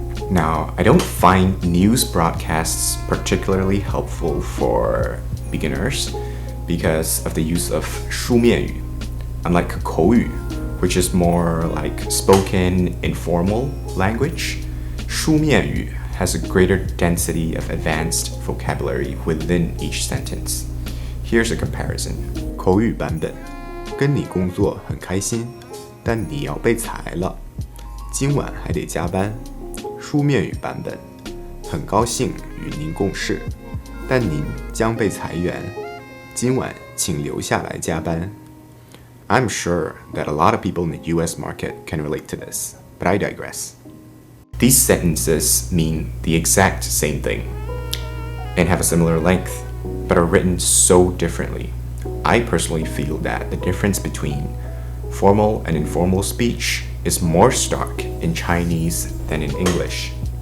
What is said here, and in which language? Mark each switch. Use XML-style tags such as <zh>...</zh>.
<en>Now, I don't find news broadcasts particularly helpful for beginners because of the use of 书面语, unlike 口语, which is more like spoken, informal language. 书面语 has a greater density of advanced vocabulary within each sentence. Here's a comparison.</en> <zh>口语版本，跟你工作很开心，但你要被裁了，今晚还得加班。书面语版本，很高兴与您共事，但您将被裁员，今晚请留下来加班。</zh> <en>I'm sure that a lot of people in the US market can relate to this, but I digress. These sentences mean the exact same thing and have a similar length, but are written so differently. I personally feel that the difference between formal and informal speech is more stark in Chinese than in English.</en>